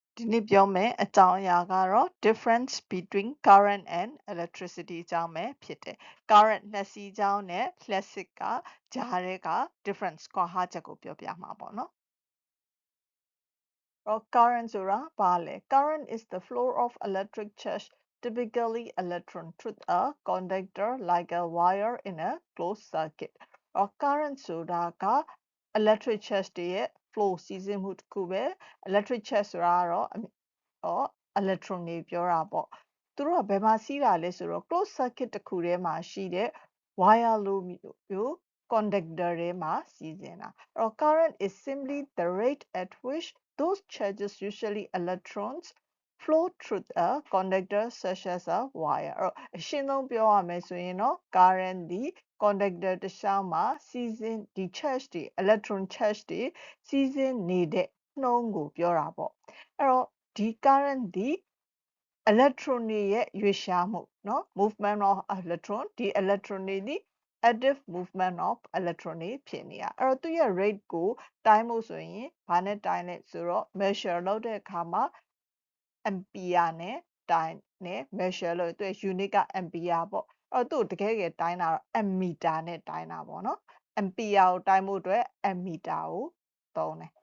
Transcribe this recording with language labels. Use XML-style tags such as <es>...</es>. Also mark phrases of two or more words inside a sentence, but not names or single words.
<my>ဒီနေ့ပြောမယ့်အကြောင်းအရာကတော့</my> <en>difference between current and electricity</en> <my>အကြောင်းပဲဖြစ်တယ် current နှစ်စီးကြောင်းနဲ့ electric ကကြားထဲက difference ကွာဟချက်ကိုပြောပြမှာပေါ့နော် current ဆိုတာဘာလဲ</my> <en>current is the flow of electric charge typically electron through a conductor like a wire in a closed circuit</en> <my>current ဆိုတာက</my> <en>electric charge</en> <my>တွေရဲ့ flow စီးဆင်းမှုတစ်ခုပဲ</my> <en>electric charge</en> <my>ဆိုတာကတော့electron တွေပြောတာပေါ့သူတို့ကဘယ်မှာစီးတာလဲဆိုတော့</my> <en>closed circuit</en> <my>တစ်ခုထဲမှာရှိတဲ့ wire လိုမျိုး conductor ထဲမှာစီးဆင်းတာ</my> <en>current is simply the rate at which those charges usually electrons flow through a conductor such as a wire</en> <my>အရှင်းဆုံးပြောရမယ်ဆိုရင်တော့ current ဒီ conductor တစ်လျှောက်မှာစီးဆင်းဒီ charge တွေ</my> <en>electron charge</en> <my>တွေစီးဆင်းနေတဲ့နှုန်းကိုပြောတာပေါ့အဲ့ တော့ဒီ current ဒီ electron တွေရဲ့ရွေ့လျားမှုเนาะ</my> <en>movement of electron</en> <my>ဒီ electron တွေဒီ</my> <en>active movement of electron</en> <my>တွေဖြစ်နေတာအဲ့တော့သူရဲ့ rate ကိုတိုင်းဖို့ဆိုရင်ဘာနဲ့တိုင်းလဲဆိုတော့ measure လုပ်တဲ့အခါမှာ ampere နဲ့တိုင်းနဲ့ measure လို့သူရဲ့ unit က ampere ပေါ့အဲ့တော့သူ့ကိုတကယ်တိုင်းတာတော့ ammeter နဲ့တိုင်းတာပေါ့နော် ampere ကိုတိုင်းဖို့အတွက် ammeter ကိုသုံးတယ်</my>